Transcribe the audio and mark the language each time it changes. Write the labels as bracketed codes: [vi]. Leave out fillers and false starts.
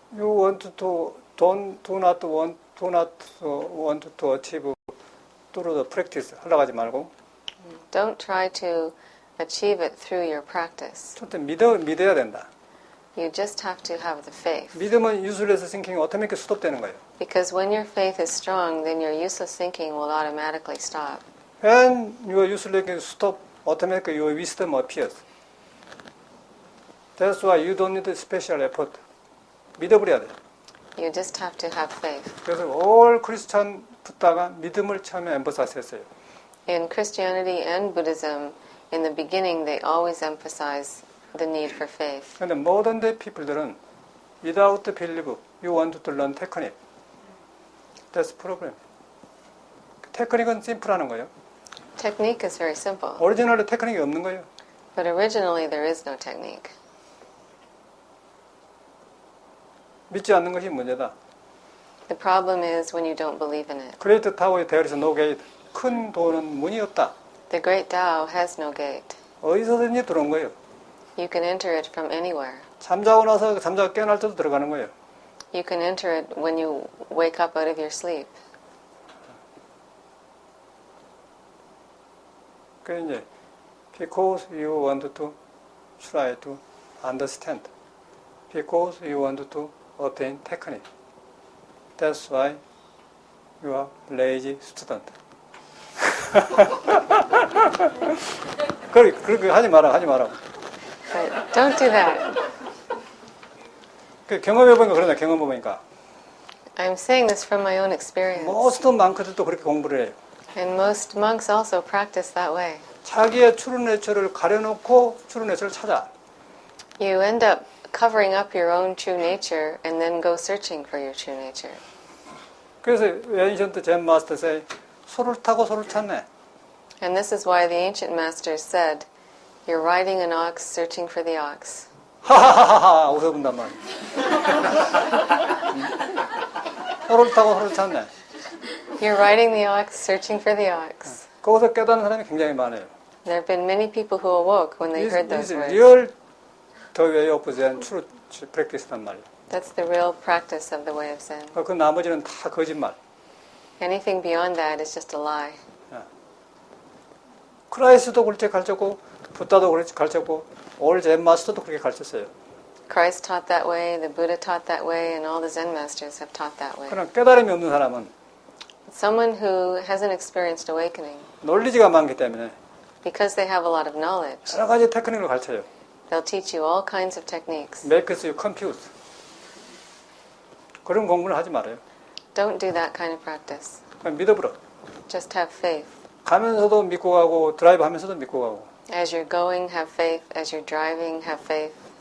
[en] You want to do not want to achieve through the practice [ko] 하려고 하지 말고 [en] Don't try to achieve it through your practice. [ko] 첫째 믿어야 된다. [en] You just have to have the faith. [ko] 믿음은 [en] useless thinking [ko] 이 [en] automatically [ko] 스톱되는 거예요. [en] Because when your faith is strong, then your useless thinking will automatically stop. When your useless thinking stop, automatically your wisdom appears. That's why you don't need special effort. [ko] 믿어버려야 돼. [en] You just have to have faith. [ko] 그래서 [en] all Christian [ko] 붓다가 믿음을 처음에 [en] emphasize [ko] 했어요. [en] In Christianity and Buddhism, in the beginning, they always emphasize the need for faith. 근데 modern day people들은 without belief, you want to learn technique. That's the problem. [ko] 테크닉은 심플하는 거예요. [en] Technique is very simple, [ko] 오리지널에 테크닉이 없는 거예요. [en] but originally there is no technique. [ko] 믿지 않는 것이 문제다. [en] The problem is when you don't believe in it. [ko] 그레이트 타워의 대열에서 [en] no gate. [ko] 큰 도는 문이 없다. [en] The Great Tao has no gate. [ko] 어디서든지 들어온 거예요. [en] You can enter it from anywhere. [ko] 잠자고 나서 잠자고 깨어날 때도 들어가는 거예요. [en] You can enter it when you wake up out of your sleep. 그 이제 because you want to try to understand, because you want to obtain technique. That's why you are lazy student. [ko] 그렇게 하지 마라. [en] But don't do that. [ko] 그 경험해보니까 그러네. 경험해보니까 [en] I'm saying this from my own experience. [ko] 모든 망크들도 그렇게 공부를 해요. [en] And most monks also practice that way. [ko] 자기의 true nature를 가려놓고 true nature를 찾아. [en] You end up covering up your own true nature and then go searching for your true nature. [ko] 그래서 [en] ancient Zen masters say [ko] 소를 타고 소를 찾네. [en] And this is why the ancient masters said, you're riding an ox searching for the ox. [ko] 하하하하 웃어본단 말이야. 소를 타고 소를 찾네. [en] You're riding the ox searching for the ox. [ko] 거기서 깨닫는 사람이 굉장히 많아요. [en] There have been many people who awoke when they heard those words. 리얼 더 웨이 오브 젠 트루 프랙티스란 말이에요. That's the real practice of the way of Zen. [ko] 그 나머지는 다 거짓말. [en] Anything beyond that is just a lie. [ko] 크라이스도 그렇게 가르쳤고 부다도 그렇게 가르쳤고 올 젠 마스터도 그렇게 가르쳤어요. [en] Christ taught that way, the Buddha taught that way, and all the Zen masters have taught that way. [ko] 그러나 깨달음이 없는 사람은 [en] Someone who hasn't experienced awakening, [ko] 논리지가 많기 때문에 [en] because they have a lot of knowledge, [ko] 여러 가지 테크닉을 가르쳐요. [en] they'll teach you all kinds of techniques. Makes you confused. [ko] 그런 공부를 하지 말아요. [en] Don't do that kind of practice. [ko] 그냥 믿어버려. [en] Just have faith. [ko] 가면서도 믿고 가고 드라이브 하면서도 믿고 가고. [en] As you're going, have faith. As you're driving, have faith.